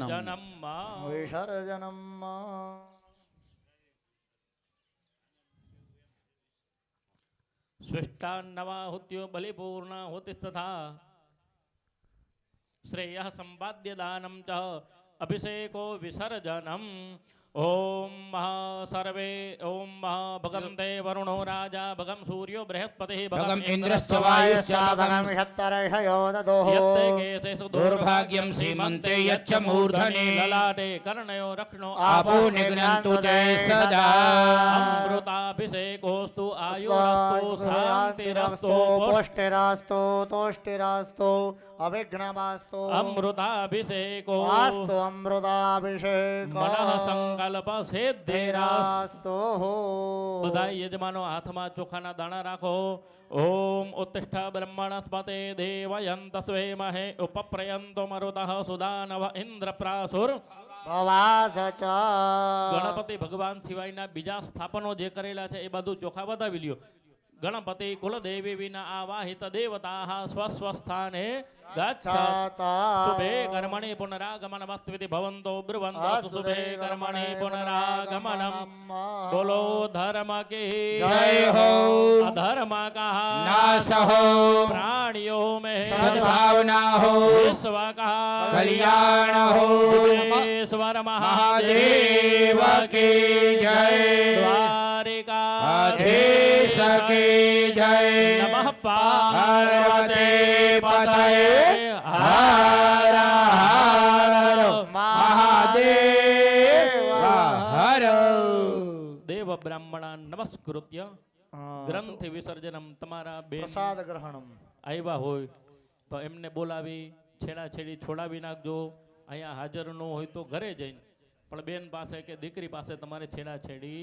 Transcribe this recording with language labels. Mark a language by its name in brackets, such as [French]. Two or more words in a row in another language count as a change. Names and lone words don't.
[Sanskrit] विसर्जनम स्विष्टान्नवाहुत्यो बलिपूर्णाहुतिस्तथा श्रेयः संपाद्य दानम च अभिषेको विसर्जनम ओम महा सर्वे ओम महा भगवते वरुणो राजा भगम सूर्यो बृहस्पतिः भगम इंद्रश्च वायुश्च भगम यत्ते केशेषु दुर्भाग्यं सीमन्ते यच्च मूर्धने ललाटे कर्णयो रक्षणो आपो निघ्नन्तु ते सदा अमृताभिषेकोस्तु आयुरस्तु शान्तिरस्तु पुष्टिरास्तु तुष्टिरास्तु अविघ्नमास्तु अमृताभिषेको आस्तु अमृताभिषेको मनः संकल्प सिद्धिरास्तु [Gujarati] બધાય બધાય યજમાનો હાથમાં ચોખાના દાણા રાખો. [Sanskrit] ओम उत्तिष्ठ ब्रह्मणस्पते देवयंतस्वे महे उपप्रयंतो मरुतः सुदानव इन्द्रप्रासुर ભવાસચ [Gujarati] ગણપતિ ભગવાન સિવાયના બીજા સ્થાપનો જે કરેલા છે એ બધું ચોખા બતાવી લ્યો. [Sanskrit] गणपति कुलदेवी विना आवाहित देवताः स्वस्वस्थाने गच्छत शुभे कर्मणि पुनरागमनमस्त्विति भवन्तो ब्रुवन्तो शुभे कर्मणि पुनरागमनम. [Hindi] बोलो धर्म की जय हो अधर्म का नाश हो प्राणियों में सद्भावना हो विश्व का कल्याण हो ईश्वर महादेव की जय द्वारिका आधीश की जय नमः पार्वती पतये हर हर महादेव हर [Sanskrit] देव ब्राह्मणा नमस्कृत्य ग्रंथि विसर्जनम. [Gujarati] તમારા બેન [Sanskrit] प्रसाद ग्रहणम [Gujarati] આવ્યા હોય તો એમને બોલાવી છેડાછેડી છોડાવી નાખજો. અહીંયા હાજર ન હોય તો ઘરે જઈને પણ બેન પાસે કે દીકરી પાસે તમારે છેડાછેડી